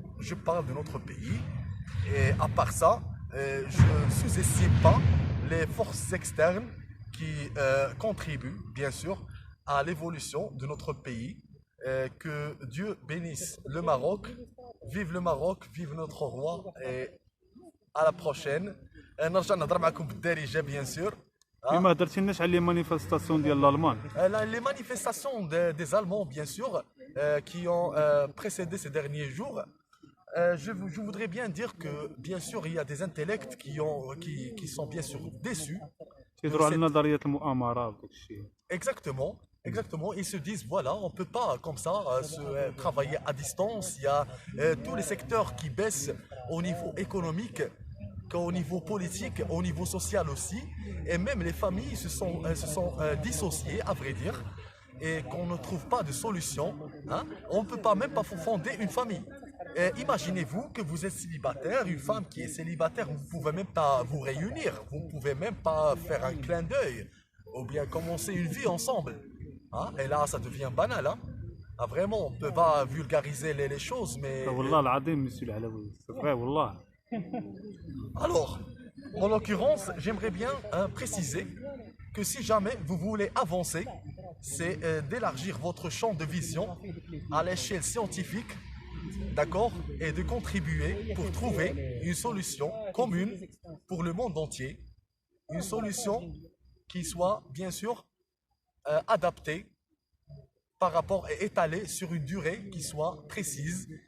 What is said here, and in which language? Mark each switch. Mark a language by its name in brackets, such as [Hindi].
[French] Je parle de notre pays et à part ça, je ne sous-estime pas les forces externes qui contribuent bien sûr à l'évolution de notre pays. Que Dieu bénisse le Maroc, vive notre roi et à la prochaine. [Arabic] نرجع نهضر معكم بالدارجه bien sûr. ما هضرتيناش على لي مانيفيستاسيون ديال الالمان. [French] Les manifestations des Allemands bien sûr qui ont précédé ces derniers jours. Je voudrais bien dire que bien sûr il y a des intellects qui sont bien sûr déçus [Arabic] تيهضروا على نظريه المؤامره وداك الشيء. [French] Exactement, exactement. Ils se disent, voilà, on ne peut pas comme ça travailler à distance. Il y a tous les secteurs qui baissent au niveau économique, qu'au niveau politique, au niveau social aussi. Et même les familles se sont dissociées, à vrai dire, et qu'on ne trouve pas de solution. Hein. On ne peut pas même pas fonder une famille. Et imaginez-vous que vous êtes célibataire, une femme qui est célibataire, vous ne pouvez même pas vous réunir, vous ne pouvez même pas faire un clin d'œil. Ou bien commencer une vie ensemble. Hein? Et là, ça devient banal. Hein? Ah, vraiment, on ne peut pas vulgariser les choses, mais... [Arabic] والله العظيم مسيو العلوي [French] سي فري [Arabic] والله. [French] Alors, en l'occurrence, j'aimerais bien préciser que si jamais vous voulez avancer, c'est d'élargir votre champ de vision à l'échelle scientifique, d'accord, et de contribuer pour trouver une solution commune pour le monde entier, une solution qui soit bien sûr adapté par rapport et étalé sur une durée qui soit précise.